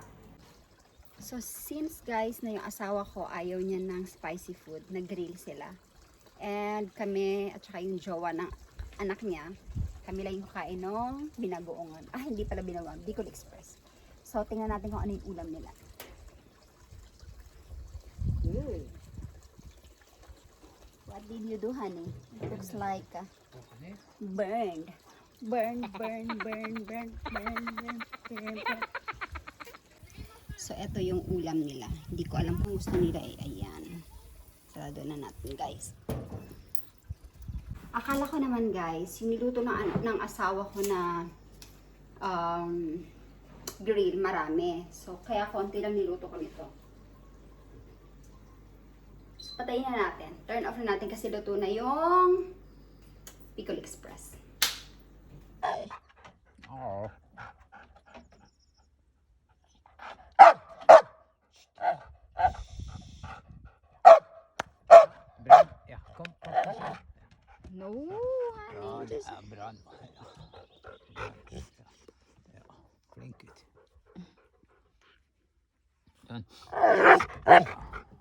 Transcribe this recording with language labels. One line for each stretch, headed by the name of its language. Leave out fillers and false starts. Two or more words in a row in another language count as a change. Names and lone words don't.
Filipino: So since guys na yung asawa ko ayaw niya ng
English: spicy food,
Filipino: nag-grill sila. And kami at saka yung jowa ng anak niya, kami lang yung kain ng binagoongan. Ah, hindi pala binagoongan, Bicol Express. So, tingnan natin kung ano yung ulam nila.
English: What did you do, honey? It looks like burned. Burn. So,
Filipino: eto yung ulam nila. Hindi ko alam kung gusto nila eh. Ayan. Sarado na natin, guys. Akala ko naman guys, yung niluto ng asawa ko na grill, marami. So, kaya konti lang niluto ko nito. So, patayin na natin.
English: Turn off
Filipino: na natin kasi luto na yung Bicol Express.
Norwegian: Oh. Brand, ja, kom.
English: No, honey. Just...
Norwegian: Brand. Ja, flink ut. Sånn.